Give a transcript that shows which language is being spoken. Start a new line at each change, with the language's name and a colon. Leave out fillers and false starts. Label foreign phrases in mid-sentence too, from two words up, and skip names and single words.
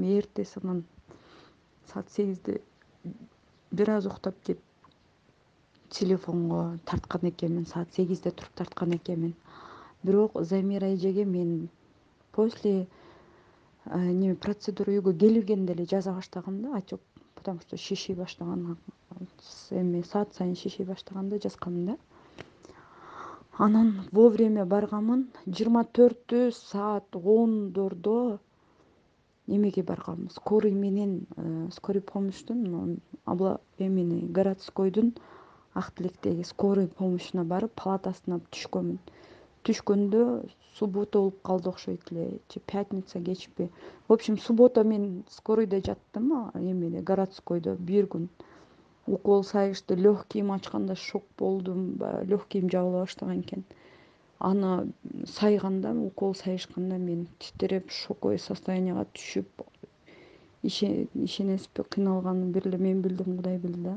Kyrgyz: Эртеси анан саат 8-де бир аз уктап кеп телефонго тарткан экенмин. Саат 8-де туруп тарткан экенмин. Бирок Замира эжеге мен после неме процедура үйгө келгенде эле жаза баштагам да, отек,
Russian: потому что
Kyrgyz: шиший баштаган, эме саат сайын шиший баштаганда жазгам да. Анан вовремя барганмын. 24 саат 10-дордо немеге барганбыз. Скорый менен,
Russian: скорый помощьтун
Kyrgyz: эмени городскойдун ак тилектеги
Russian: скорый помощуна
Kyrgyz: барып палатасына түшкөнмүн. Түшкөндө суббота болуп калды окшойт эле, же пятница кечпи.
Russian: В общем,
Kyrgyz: суббота мен скорыйда жаттым, эмеде городскойдо бир күн. Укол сайышты, легкийим ачканда шок болдум, легкийим жабыла баштаган экен. Аны сайганда, укол сайышканда мен титиреп,
Russian: шоковой состоянияга
Kyrgyz: түшүп, ишенесизби, кыйналганымды бир эле мен билдим, Кудай билди да.